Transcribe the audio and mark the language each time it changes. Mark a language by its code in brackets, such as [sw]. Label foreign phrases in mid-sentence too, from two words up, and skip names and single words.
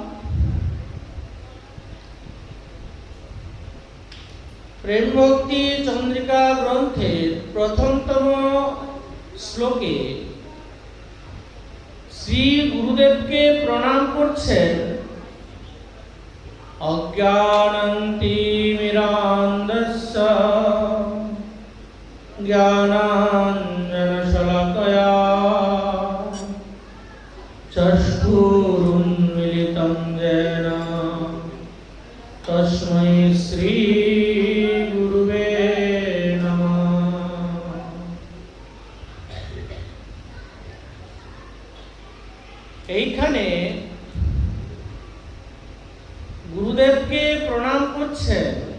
[bn] প্রেম ভক্তি চন্দ্রিকা গ্রন্থের প্রথমতম শ্লোকে শ্রী গুরুদেবকে প্রণাম করছেন [sa] অজ্ঞানন্তিমিরান্ধস্য জ্ঞানাঞ্জনশলাকয়া চক্ষুরুন্মিলিতং येन তস্मै শ্রী গুরুবে নমঃ। [bn] এইখানে গুরুদেবকে প্রণাম করছেন।